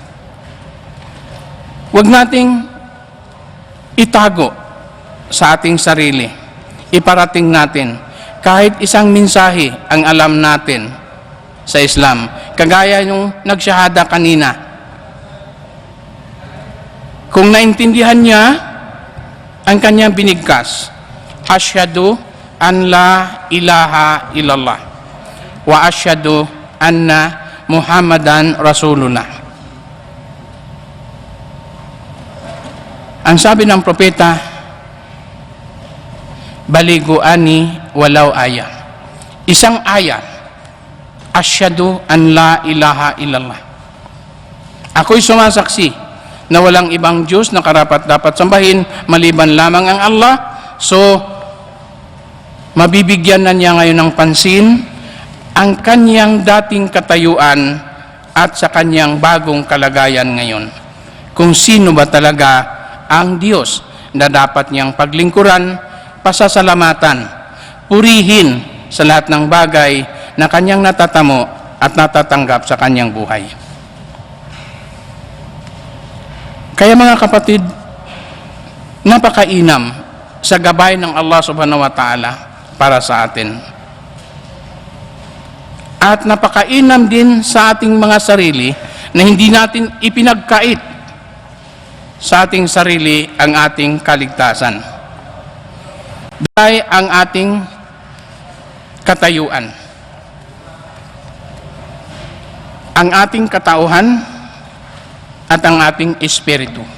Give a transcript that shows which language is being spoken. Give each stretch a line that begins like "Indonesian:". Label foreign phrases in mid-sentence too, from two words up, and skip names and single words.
Filipino: Huwag nating itago sa ating sarili. Iparating natin kahit isang mensahe ang alam natin sa Islam. Kagaya yung nagsyahada kanina. Kung naintindihan niya ang kanyang binigkas,
Arabic: أشهد أن لا إله إلا الله وأشهد أن محمدا رسول الله.
Filipino: Ang sabi ng propeta,
Arabic: بلغوا عني ولو آية.
Filipino: Isang ayah,
Arabic: أشهد أن لا إله إلا الله.
Filipino: Ako'y sumasaksi na walang ibang Diyos na karapat-dapat sambahin maliban lamang ang Allah. So, mabibigyan na niya ngayon ng pansin ang kanyang dating katayuan at sa kanyang bagong kalagayan ngayon. Kung sino ba talaga ang Diyos na dapat niyang paglingkuran, pasasalamatan, purihin sa lahat ng bagay na kanyang natatamo at natatanggap sa kanyang buhay. Kaya mga kapatid, napakainam sa gabay ng
Arabic: الله سبحانه وتعالى
Filipino: para sa atin. At napakainam din sa ating mga sarili na hindi natin ipinagkait sa ating sarili ang ating kaligtasan. Dahil ang ating katayuan, ang ating katauhan, at ang ating espiritu.